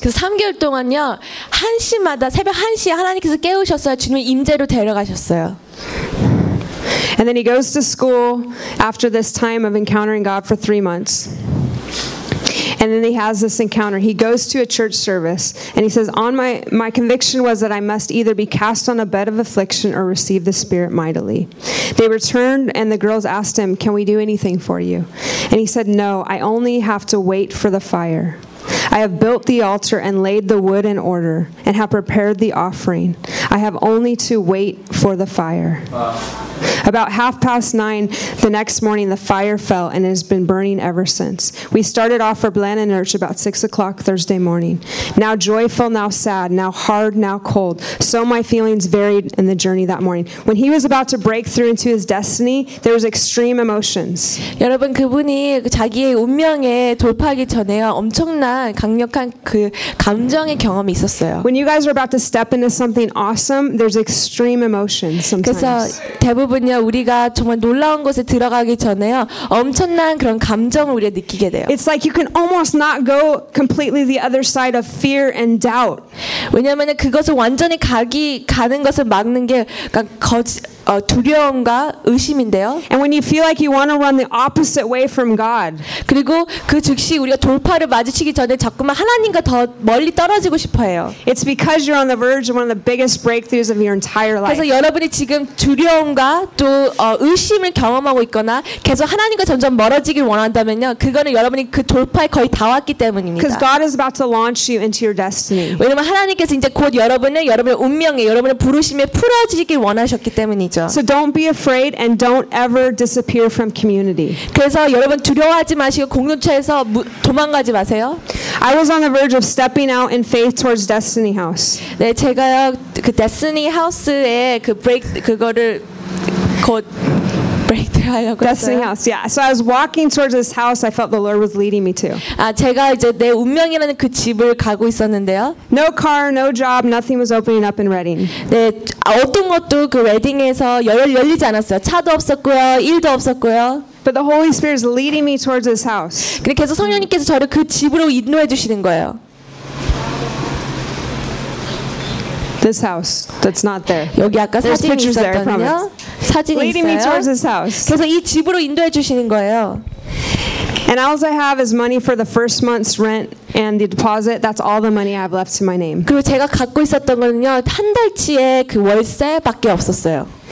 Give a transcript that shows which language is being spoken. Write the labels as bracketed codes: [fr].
[ko] 그래서 3개월 동안요, 1시마다 새벽 1시에 하나님께서 깨우셨어요. 주님의 임재로 데려가셨어요. [en] And then he goes to school after this time of encountering God for 3 months. And then he has this encounter. He goes to a church service and he says, "On my conviction was that I must either be cast on a bed of affliction or receive the Spirit mightily." They returned and the girls asked him, "Can we do anything for you?" And he said, "No, I only have to wait for the fire. I have built the altar and laid the wood in order and have prepared the offering. I have only to wait for the fire." Wow. About 9:30 the next morning, the fire fell and it has been burning ever since. We started off for Blanenirch about 6 o'clock Thursday morning. Now joyful, now sad, now hard, now cold. So my feelings varied in the journey that morning. When he was about to break through into his destiny, there was extreme emotions. [ko] 여러분, 그분이 자기의 운명에 돌파하기 전에요, 엄청난 강력한 그 감정의 경험이 있었어요. [en] When you guys are about to step into something awesome, there's extreme emotion sometimes. [ko] 그래서 대부분요 우리가 정말 놀라운 곳에 들어가기 전에요 엄청난 그런 감정을 우리가 느끼게 돼요. [en] It's like you can almost not go completely the other side of fear and doubt. [ko] 왜냐하면 그것을 완전히 가는 것을 막는 게 두려움과 의심인데요. [en] And when you feel like you want to run the opposite way from God. [ko] 그리고 그 즉시 우리가 돌파를 마주치기 전에 자꾸만 하나님과 더 멀리 떨어지고 싶어해요. [en] It's because you're on the verge of one of the biggest breakthroughs of your entire life. [ko] 그래서 여러분이 지금 두려움과 또 의심을 경험하고 있거나 계속 하나님과 점점 멀어지길 원한다면요. 그거는 여러분이 그 돌파에 거의 다 왔기 때문입니다. [en] Because God is about to launch you into your destiny. [ko] 왜냐면 하나님께서 이제 곧 여러분의 운명에 여러분의 부르심에 풀어지길 원하셨기 때문이 [en] So don't be afraid and don't ever disappear from community. [ko] 그래서 여러분 두려워하지 마시고 공동체에서 도망가지 마세요. [en] I was on the verge of stepping out in faith towards Destiny House. [ko] 네, 제가요 그 Destiny House에 그 break 그거를 곧 break들 하려고 했어요. [en] Destiny House, yeah. So I was walking towards this house. I felt the Lord was leading me to. [ko] 아, 제가 이제 내 운명이라는 그 집을 가고 있었는데요. [en] No car, no job, nothing was opening up in Reading. [ko] 네. 어떤 것도 그 웨딩에서 열리지 않았어요. 차도 없었고요. 일도 없었고요. [en] But the Holy Spirit is leading me towards this house. [ko] 근데 계속 성령님께서 저를 그 집으로 인도해 주시는 거예요. [en] This house that's not there. [ko] 여기 아까 사진이 있었거든요. 사진이 [en] leading me towards this house. [ko] 계속 이 집으로 인도해 주시는 거예요. [en] And all I have is money for the first month's rent and the deposit. That's all the money I have left to my name. [ko] 그리고 제가 갖고 있었던 거는요, 한 달치의 그 월세밖에 없었어요.